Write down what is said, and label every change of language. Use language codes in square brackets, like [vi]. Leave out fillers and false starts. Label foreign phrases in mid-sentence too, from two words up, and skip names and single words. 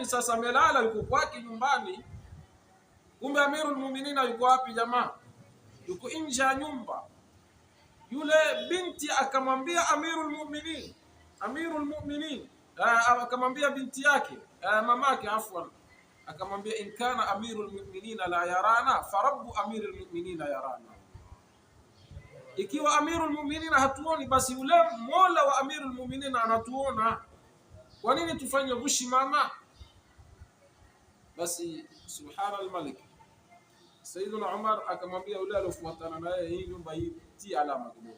[sw] Sasa amelala, yuko kwake nyumbani. Kumbe Amirul Mu'minin yuko wapi jamaa? Yuko nje ya nyumba. Yule binti akamwambia Amirul Mu'minin akamwambia binti yake, mamake afwan, akamwambia [ar] إن كان أمير المؤمنين لا يرانا فرب أمير المؤمنين يرانا, [sw] ikiwa Amirul Mu'minin hatuoni, basi yule Mola wa Amirul Mu'minin anatuona. Kwa nini tufanye ghushi mama? Basi [ar] سبحان الملك, [sw] Sayyiduna Umar akamwambia yule aliyofuatana naye, hii nyumba hii ti alama kidogo.